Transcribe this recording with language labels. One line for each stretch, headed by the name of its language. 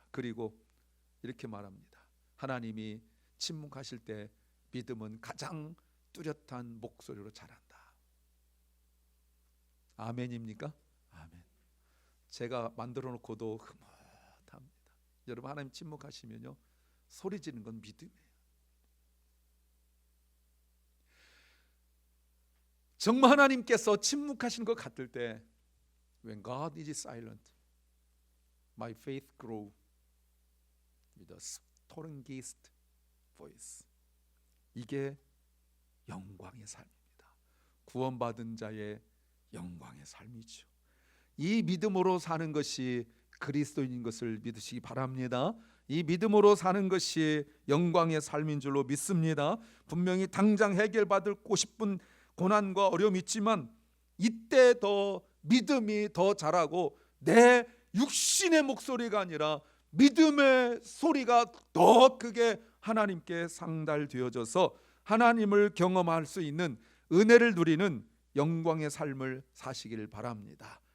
Korean: 그리고 이렇게 말합니다. 하나님이 침묵하실 때 믿음은 가장 뚜렷한 목소리로 자란다. 아멘입니까? 아멘. 제가 만들어 놓고도 흐뭇합니다. 여러분, 하나님 침묵하시면요 소리 지르는 건 믿음이에요. 정말 하나님께서 침묵하시는 것 같을 때
English: When God is silent, my faith grows with a strongest voice.
Korean: 이게 영광의 삶입니다. 구원받은 자의 영광의 삶이죠. 이 믿음으로 사는 것이 그리스도인인 것을 믿으시기 바랍니다. 이 믿음으로 사는 것이 영광의 삶인 줄로 믿습니다. 분명히 당장 해결받고 싶은 고난과 어려움이 있지만 이때 더 믿음이 더 자라고 내 육신의 목소리가 아니라 믿음의 소리가 더 크게 하나님께 상달되어져서 하나님을 경험할 수 있는 은혜를 누리는 영광의 삶을 사시길 바랍니다.